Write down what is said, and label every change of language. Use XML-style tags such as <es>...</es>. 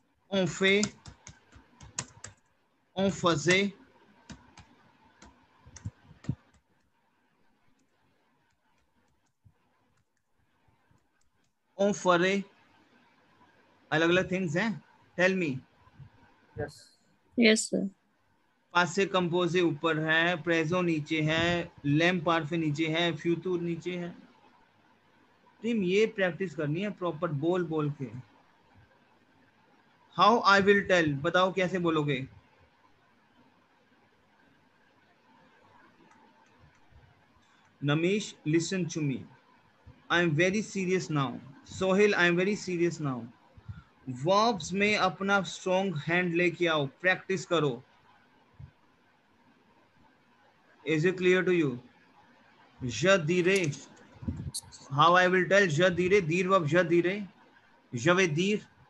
<fr>on fait, on faisait, on ferait,</fr> <hi>अलग अलग things हैं.</hi> <en>Tell me. Yes. Yes, sir.</en> <hi>पासे कंपोजे ऊपर है, प्रेजो नीचे है, लैम पारफे नीचे है, फ्यूचर नीचे है. टीम ये प्रैक्टिस करनी है प्रॉपर बोल बोल के.</hi> <en>how I will tell,</en> <hi>बताओ कैसे बोलोगे.</hi> <en>Namish, listen to me. I am very serious now. Sohail, I am very serious now.</en> <hi>Verbs में अपना</hi> <en>strong hand</en> <hi>लेके आओ, practice करो.</hi> <en>Is it clear to you?</en> <fr>Je dirai.</fr> <en>How I will tell?</en> <fr>Je dirai. Dir verb je dirai. Je vais dire.</fr>